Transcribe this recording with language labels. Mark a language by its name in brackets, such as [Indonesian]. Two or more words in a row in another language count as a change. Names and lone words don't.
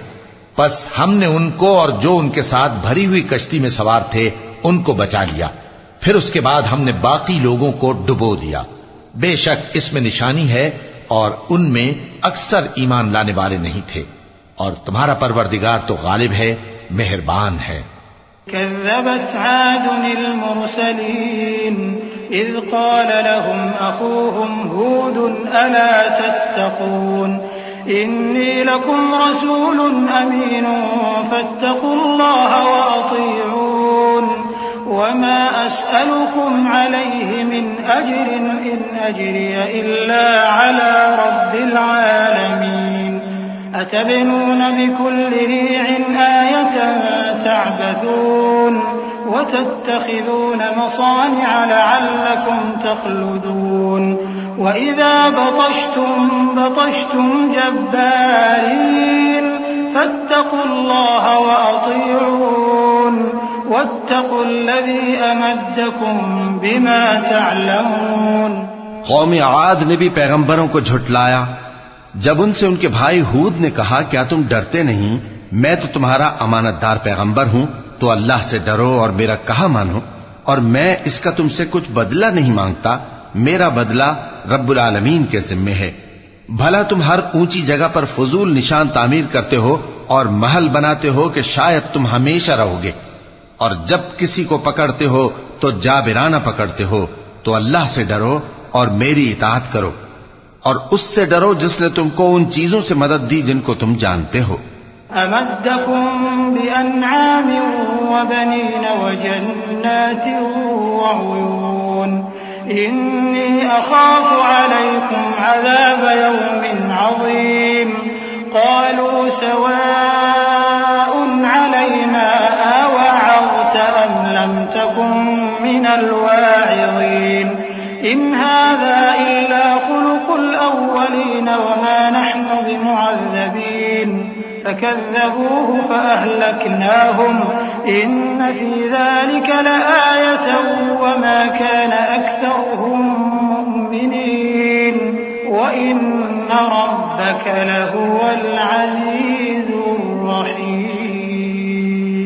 [Hindi] बस हमने उनको और जो उनके साथ भरी हुई कश्ती में सवार थे उनको बचा लिया। फिर उसके बाद हमने बाकी लोगों को डुबो दिया। बेशक इसमें निशानी है और उनमें अक्सर ईमान लाने वाले नहीं थे, और तुम्हारा परवरदिगार तो गालिब है, मेहरबान है। [Arabic] كذبت عاد المرسلين إذ قال لهم أخوهم هود ألا تتقون إني لكم رسول أمين فاتقوا الله وأطيعون وما أسألكم عليه من أجر إن أجري إلا على رب العالمين أتبنون بكل ريع آية تعبثون وتتخذون مصانع لعلكم تخلدون وإذا بطشتم جبارين فاتقوا الله وأطيعون واتقوا الذي أمدكم بما تعلمون. [Hindi] कौम आद ने भी पैगंबरों को झुठलाया जब उनसे उनके भाई हूद ने कहा, क्या तुम डरते नहीं, मैं तो तुम्हारा अमानतदार पैगंबर हूं, तो अल्लाह से डरो और मेरा कहा मानो, और मैं इसका तुमसे कुछ बदला नहीं मांगता, मेरा बदला [Arabic] رب العالمين [Hindi] के जिम्मे है। भला तुम हर ऊंची जगह पर फजूल निशान तामीर करते हो और महल बनाते हो कि शायद तुम हमेशा रहोगे, और जब किसी को पकड़ते हो तो जाबिराना पकड़ते हो, तो अल्लाह से डरो और मेरी इताअत करो, और उससे डरो जिसने तुमको उन चीजों से मदद दी जिनको तुम जानते हो। [Arabic] أمدكم بأنعام وبنين وجنات وعيون إني أخاف عليكم عذاب يوم عظيم قالوا سواء علينا أوعظت أم لم تكن من الواعظين إن هذا إلا خلق الأولين وما نحن بمعذبين فكذبوه فأهلكناهم إن في ذلك لآية وما كان أكثرهم مؤمنين وإن ربك لهو العزيز الرحيم.